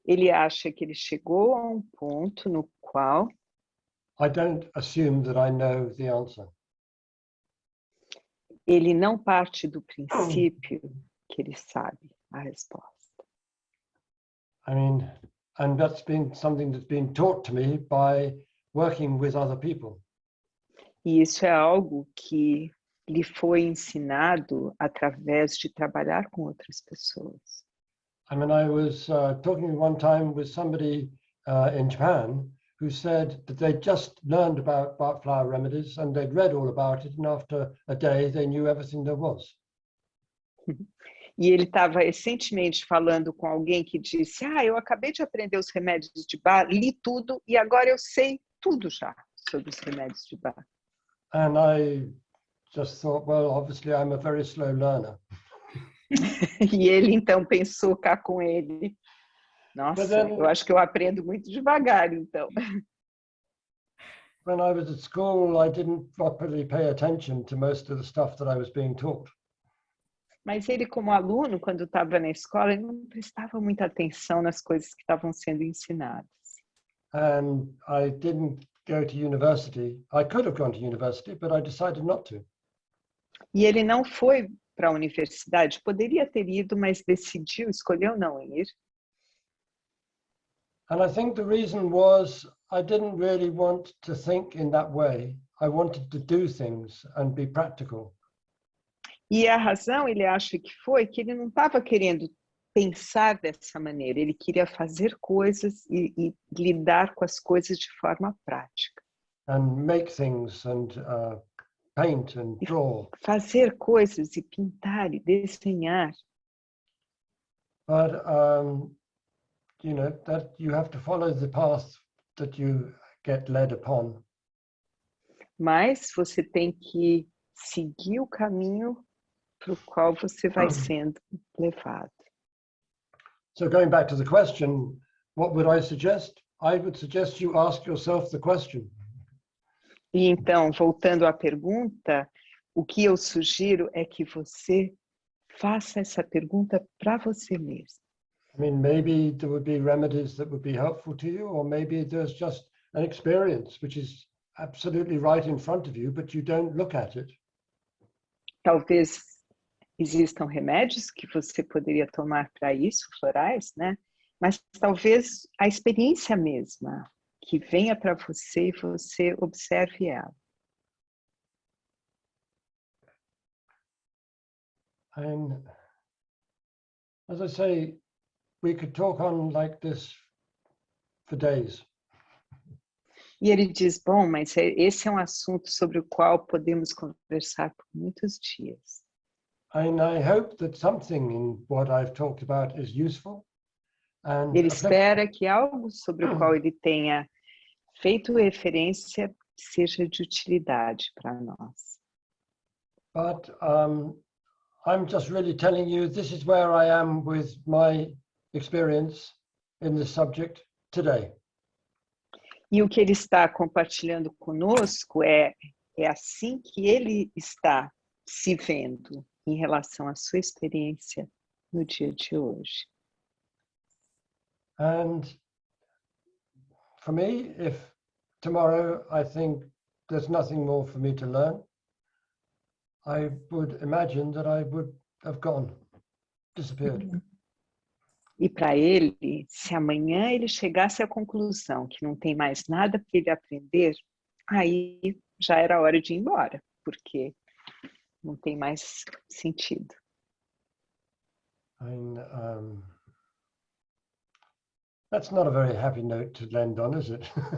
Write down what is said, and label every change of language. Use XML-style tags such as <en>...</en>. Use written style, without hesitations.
<pt>ele acha que ele chegou a um ponto no qual</pt> <en>I don't assume that I know the answer.</en> <pt>Ele não parte do princípio que ele sabe a resposta.</pt> <en>I mean, and that's been something that's been taught to me by working with other people.</en> <pt>E isso é algo que lhe foi ensinado através de trabalhar com outras pessoas.</pt> <en>I mean, I was talking one time with somebody in Japan who said that they'd just learned about flower remedies and they'd read all about it, and after a day they knew everything there was.</en> <pt>E ele estava recentemente falando com alguém que disse, eu acabei de aprender os remédios de Bach, li tudo e agora eu sei tudo já sobre os remédios de Bach.</pt> <en>And I just thought, well, obviously I'm a very slow learner.</en> <pt>E ele então pensou cá com ele, nossa,</pt> <en>then,</en> <pt>eu acho que eu aprendo muito devagar, então.</pt> <en>When I was at school, I didn't properly pay attention to most of the stuff that I was being taught.</en> <pt>Mas ele, como aluno, quando estava na escola, ele não prestava muita atenção nas coisas que estavam sendo ensinadas.</pt> <en>And I didn't go to university. I could have gone to university, but I decided not to.</en> <pt>E ele não foi para a universidade? Poderia ter ido, mas decidiu, escolheu não ir.</pt> <en>And I think the reason was I didn't really want to think in that way. I wanted to do things and be practical.</en> <pt>E a razão, ele acha que foi que ele não estava querendo pensar dessa maneira, ele queria fazer coisas e lidar com as coisas de forma prática.</pt> <en>And make things and paint and draw.</en> <pt>Fazer coisas e pintar e desenhar.</pt> <en>But you know that you have to follow the path that you get led upon.</en> <pt>Mas você tem que seguir o caminho para o qual você vai sendo levado.</pt> <en>So going back to the question, what would I suggest? I would suggest you ask yourself the question.</en> <pt>E então, voltando à pergunta, o que eu sugiro é que você faça essa pergunta para você mesmo.</pt> <en>I mean, maybe there would be remedies that would be helpful to you, or maybe there's just an experience which is absolutely right in front of you, but you don't look at it.</en> <pt>Talvez existam remédios que você poderia tomar para isso, florais, né? Mas talvez a experiência mesma que venha para você e você observe ela.</pt> <en>And as I say, we could talk on like this for days.</en> <pt>E ele diz, bom, mas esse é um assunto sobre o qual podemos conversar por muitos dias.</pt> <en>And I hope that something in what I've talked about is useful. And</en> <pt>Ele espera que algo sobre o qual ele tenha feito referência seja de utilidade para nós.</pt> <en>But I'm just really telling you this is where I am with my experience in this subject today.</en> <pt>E o que ele está compartilhando conosco é assim que ele está se vendo em relação à sua experiência no dia de hoje.</pt> <en>And for me, if tomorrow I think there's nothing more for me to learn, I would imagine that I would have gone, disappeared.</en> <pt>E para ele, se amanhã ele chegasse à conclusão que não tem mais nada para ele aprender, aí já era hora de ir embora, porque não tem mais sentido.</pt> <en>And that's not a very happy note to end on, is it?</en>